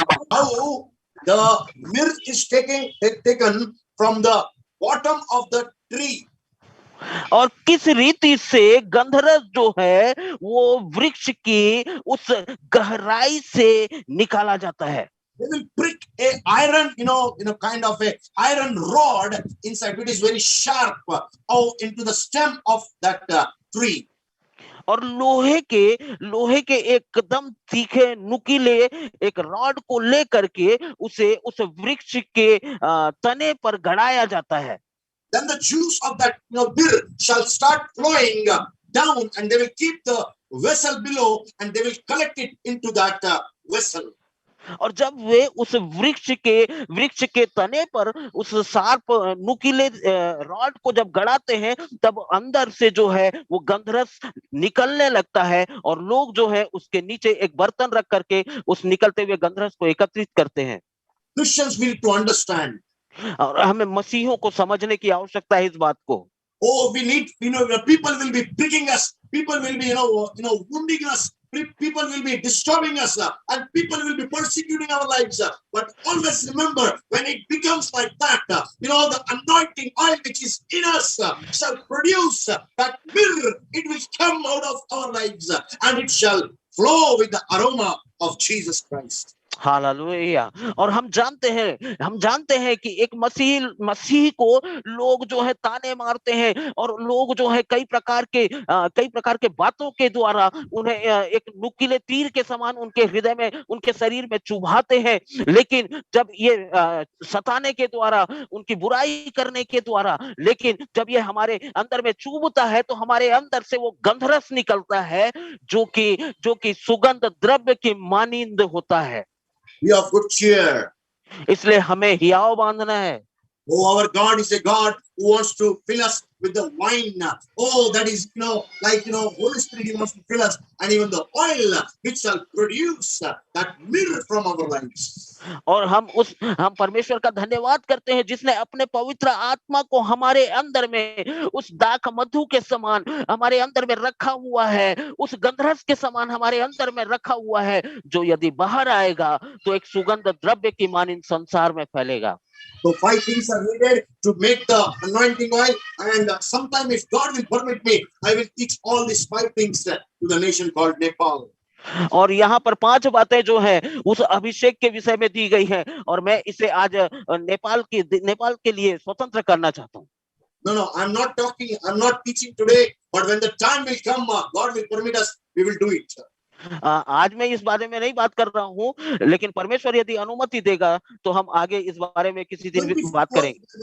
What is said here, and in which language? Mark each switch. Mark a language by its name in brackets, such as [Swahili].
[English] How the myrrh is taken from the bottom of the tree. [Hindi] और किस रीति से गंधरस जो है वो वृक्ष की उस गहराई से निकाला जाता है। [English] They will prick a iron, kind of a iron rod inside. It is very sharp into the stem of that tree. [Hindi] और लोहे के एकदम तीखे नुकीले एक रॉड को लेकर के उसे उस वृक्ष के तने पर गड़ाया जाता है। [English] Then the juice of that myrrh shall start flowing down, and they will keep the vessel below, and they will collect it into that vessel. [Hindi] और जब वे उस वृक्ष के तने पर उस शार्प नुकीले रॉड को जब गड़ाते हैं, तब अंदर से जो है वो गंधरस निकलने लगता है, और लोग जो है उसके नीचे एक बर्तन रख करके उस निकलते हुए गंधरस को एकत्रित करते हैं। [English] Christians need to understand. [Hindi] और हमें मसीहों को समझने की आवश्यकता है इस बात को। [English] Oh, we need, people will be pricking us, people will be, wounding us, people will be disturbing us, and people will be persecuting our lives. But always remember, when it becomes like that, the anointing oil which is in us shall produce that myrrh. It will come out of our lives, and it shall flow with the aroma of Jesus Christ. [Hindi] Hallelujah. और हम जानते हैं कि एक मसीह को लोग जो है ताने मारते हैं, और लोग जो है कई प्रकार के बातों के द्वारा उन्हें एक नुकीले तीर के समान उनके हृदय में, उनके शरीर में चुभाते हैं। लेकिन जब ये सताने के द्वारा, उनकी बुराई करने के द्वारा, लेकिन जब ये हमारे अंदर में चुभता है तो हमारे अंदर से वो गंधरस निकलता है जो कि सुगंध द्रव्य की मानिंद होता है। [English] Be of good cheer. [Hindi] इसलिए हमें हियाव बांधना है। [English] Oh, our God is a God who wants to fill us with the wine. Oh, that is, Holy Spirit, He wants to fill us, and even the oil which shall produce that myrrh from our lives. [Hindi] और हम परमेश्वर का धन्यवाद करते हैं जिसने अपने पवित्र आत्मा को हमारे अंदर में उस दाख मधु के समान हमारे अंदर में रखा हुआ है, उस गंधरस के समान हमारे अंदर में रखा हुआ है, जो यदि बाहर आएगा तो एक सुगंध द्रव्य की मानिंद संसार में फैलेगा। [English] So 5 things are needed to make the anointing oil, and sometime, if God will permit me, I will teach all these 5 things to the nation called Nepal. [Hindi] और यहाँ पर 5 बातें जो है उस अभिषेक के विषय में दी गई हैं, और मैं इसे आज नेपाल के लिए स्वतंत्र करना चाहता हूँ। [English] No, I'm not teaching today, but when the time will come, God will permit us, we will do it. [Hindi] आज मैं इस बारे में नहीं बात कर रहा हूँ, लेकिन परमेश्वर यदि अनुमति देगा तो हम आगे इस बारे में किसी दिन भी बात करेंगे।